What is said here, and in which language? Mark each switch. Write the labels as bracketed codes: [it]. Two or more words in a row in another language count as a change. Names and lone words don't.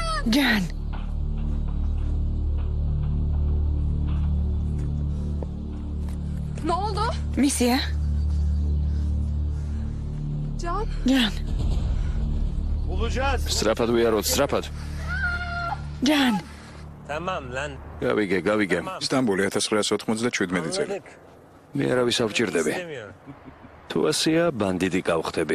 [ka] ჯან. [tr] Ne oldu? [ka] მისია? Can. ჯან. [tr] Bulacağız. [ka] სწრაფად ვიაროთ, სწრაფად. ჯან. [tr] Tamam lan. [ka] გავიგე. სტამბული 1997 წელი. მე არავის არ ვჭირდები. თუ ასეა, ბანდიტი გავხდები.